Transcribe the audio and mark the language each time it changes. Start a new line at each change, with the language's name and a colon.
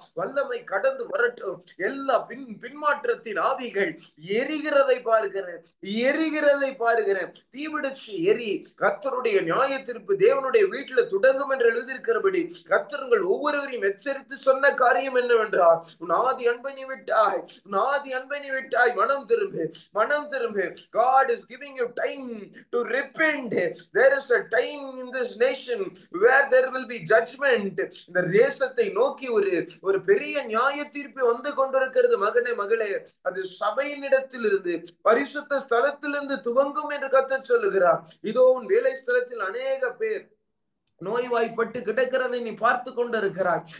Tamil: வல்லமை கடந்து வரட்டும். எல்லா பின்மாற்றத்தின் ஆவிகள் எரிகிறதை பார்க்கிறேன். எரிகிறதை பார்க்கிறேன். தீவிடுச்சு எரி. கர்த்தருடைய நியாய தீர்ப்பு தேவனுடைய வீட்டில் தொடங்கும் என்று எழுதியிருக்கிறபடி கர்த்தர் உங்கள் ஒவ்வொருவரையும் எச்சரித்து சொன்ன காரியம் என்னவென்றால், உன் ஆதி அன்பை நீ விட்டாய், உன் ஆதி அன்பை நீ விட்டாய். மனம் திரும்பு, மனம் திரும்பு.
English: God is giving you time to repent. There is a time in this nation where there will be judgment.
Tamil: இந்த தேசத்தை நோக்கி ஒரு பெரிய நியாய தீர்ப்பு வந்து கொண்டிருக்கிறது. மகனே, மகளே, அது சபையினிடத்தில் இருந்து, பரிசுத்த ஸ்தலத்திலிருந்து துவங்கும் என்று கர்த்தர் சொல்லுகிறார். இதோ உன் வேலை ஸ்தலத்தில் அநேக பேர் நோய்வாய்ப்பட்டு கிடக்கிறதை நீ பார்த்து கொண்டிருக்கிறாய்.